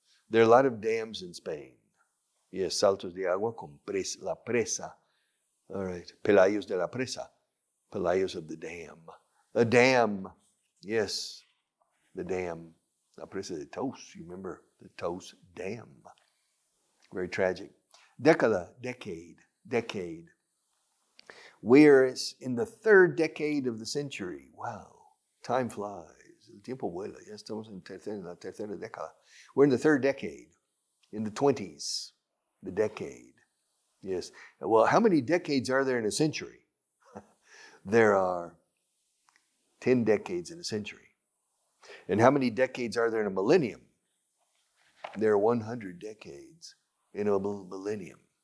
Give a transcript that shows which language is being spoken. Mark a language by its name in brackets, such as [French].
[English] There are a lot of dams in Spain. Yes, [Spanish] saltos de agua con la presa. [English] All right, pelayos de la presa. Pelayos of the dam. A dam. Yes, the dam. [Spanish] La presa de Tos. [English] You remember the Tos Dam. Very tragic. Decade. We're in the third decade of the century. Wow, time flies. [Spanish] El tiempo vuela. Ya estamos en la tercera década. [English] We're in the third decade, in the 20s, the decade. Yes. Well, how many decades are there in a century? There are 10 decades in a century. And how many decades are there in a millennium? There are 100 decades in a millennium.